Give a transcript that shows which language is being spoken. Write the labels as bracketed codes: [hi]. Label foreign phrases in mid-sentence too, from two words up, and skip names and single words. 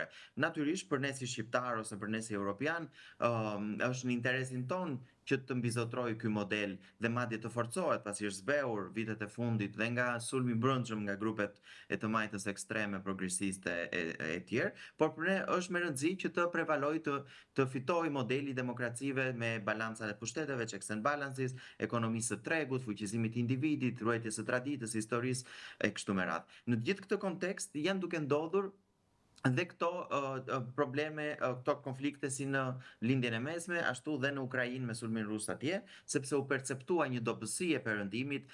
[sq] Natyrisht për ne si shqiptar ose për ne si europian, është në interesin ton që të mbizotrojë ky model dhe madje të forcohet pasi është zbehur vitet e fundit dhe nga sulmi i brendshëm nga grupet e të majtës ekstreme progresiste e tjerë, por për ne është me rëndësi që të prevalojë të fitojë modeli i demokracive me balancat e pushteteve, [en] checks and balances, [sq] ekonomisë së tregut, fuqizimit të individit, ruajtjes së traditës, historisë e kështu me radhë. Në gjithë këtë kontekst janë duke ndodhur dhe këto probleme, këto konflikte si në lindjen e mesme, ashtu dhe në Ukrainë me sulmin rus atje, sepse u perceptua një dobësi e perëndimit,